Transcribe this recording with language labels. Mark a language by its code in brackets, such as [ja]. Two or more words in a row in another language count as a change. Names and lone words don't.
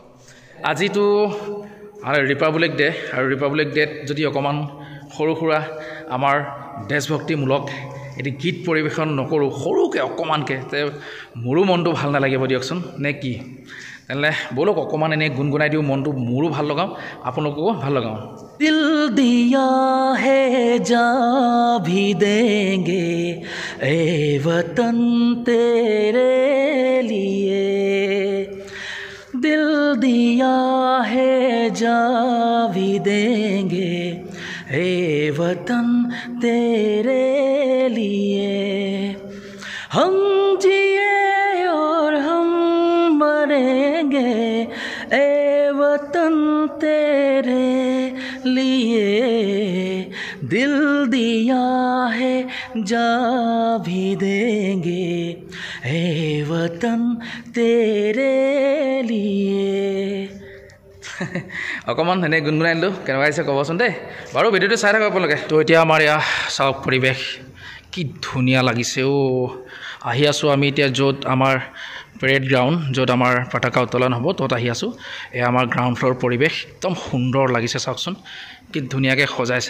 [as] আজিতো [en] Republic Day', [as] আৰু [en] Republic Day [as] যদি অকণমান সৰু সুৰা আমাৰ দেশভক্তিমূলক এটি গীত পৰিৱেশন নকৰোঁ, সৰুকৈ অকণমানকৈ, তে মোৰো মনটো ভাল নালাগিব দিয়কচোন, নে কি? তেনেহ'লে ব'লক অকণমান এনেই গুণগুণাই দিওঁ, মনটো মোৰো ভাল লগাওঁ, আপোনালোককো ভাল লগাওঁ। [hi] दिल दिया है जा भी देंगे ए वतन तेरे लिए, दिल दिया है जा भी देंगे ए वतन तेरे लिए, हम जिए और हम मरेंगे ए वतन तेरे लिए, दिल दिया है जा भी देंगे ए वतन तेरे लिए। [as] অকণমান এনেই গুণগুণাই দিলোঁ, কেনেকুৱা আহিছে ক'বচোন দেই বাৰু। ভিডিঅ'টো চাই থাকক আপোনালোকে। তো এতিয়া আমাৰ ইয়াৰ চাওক পৰিৱেশ কি ধুনীয়া লাগিছে। আহি আছোঁ আমি এতিয়া য'ত আমাৰ [en] parade ground, [as] য'ত আমাৰ পতাকা উত্তোলন হ'ব, ত'ত আহি আছোঁ। এয়া আমাৰ [en] ground floor [as] পৰিৱেশ, একদম সুন্দৰ লাগিছে, চাওকচোন কি ধুনীয়াকৈ সজাইছে।